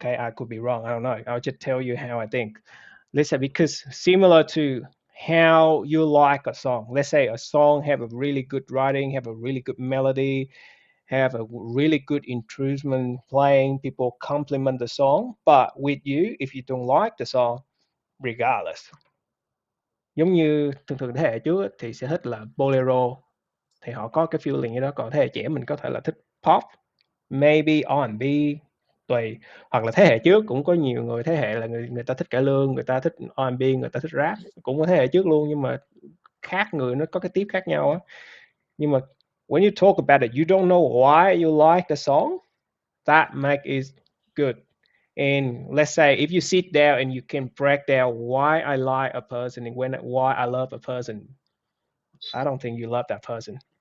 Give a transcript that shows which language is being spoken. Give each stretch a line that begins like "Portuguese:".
English: Okay, I could be wrong. I don't know. I'll just tell you how I think. Let's say, because similar to how you like a song. Let's say a song have a really good writing, have a really good melody, have a really good instrument playing. People compliment the song, but with you, if you don't like the song, regardless.
Vietnamese: Giống như thường thường thế hệ trước thì sẽ thích là bolero, thì họ có cái feeling như đó. Còn thế hệ trẻ mình có thể là thích pop, maybe R&B, tùy. Hoặc là thế hệ trước cũng có nhiều người thế hệ là người ta thích cải lương, người ta thích R&B, người ta thích rap, cũng có thế hệ trước luôn, nhưng mà khác người, nó có cái tiếp khác nhau á. Nhưng mà
English: when you talk about it, you don't know why you like the song, that make it good. And let's say if you sit down and you can break down why I like a person and why I love a person, I don't think you love that person.